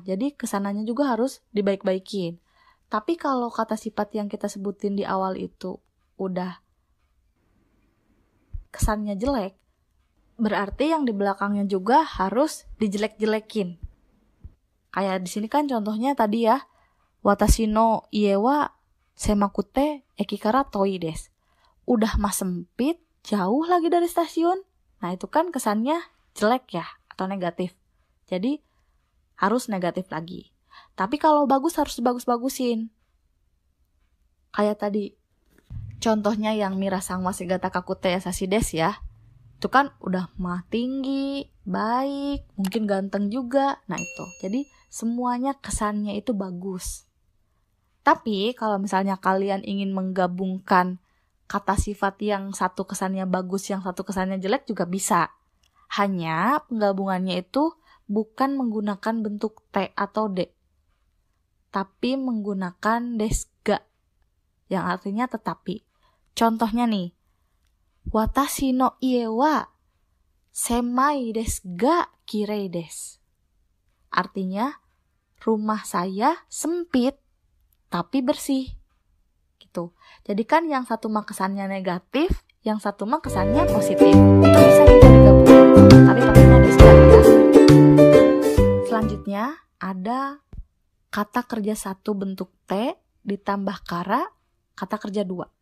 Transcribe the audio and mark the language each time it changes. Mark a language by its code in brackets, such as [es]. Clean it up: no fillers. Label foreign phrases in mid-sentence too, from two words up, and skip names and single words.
[id] Jadi kesananya juga harus dibaik-baikin. Tapi kalau kata sifat yang kita sebutin di awal itu udah kesannya jelek, berarti yang di belakangnya juga harus dijelek-jelekin. Kayak di sini kan contohnya tadi ya, [ja] 私の家は狭くて駅から遠いです. [id] Udah mah sempit, jauh lagi dari stasiun. Nah itu kan kesannya jelek ya, atau negatif. Jadi harus negatif lagi. Tapi kalau bagus harus dibagus-bagusin. Kayak tadi, contohnya yang [ja] ミラさんは背が高くて優しいです [id] ya. Itu kan udah mah tinggi, baik, mungkin ganteng juga. Nah itu, jadi semuanya kesannya itu bagus. Tapi kalau misalnya kalian ingin menggabungkan kata sifat yang satu kesannya bagus, yang satu kesannya jelek juga bisa. Hanya penggabungannya itu bukan menggunakan bentuk T atau D, tapi menggunakan desga, yang artinya tetapi. Contohnya nih, [ja] 私の家は狭いですがきれいです. [id] Artinya, rumah saya sempit tapi bersih. Gitu. Jadi kan yang satu mah kesannya negatif, yang satu mah kesannya positif. Itu bisa kita digabungkan, tapi pakainya desga ya. Selanjutnya ada kata kerja satu bentuk T ditambah kata kerja dua.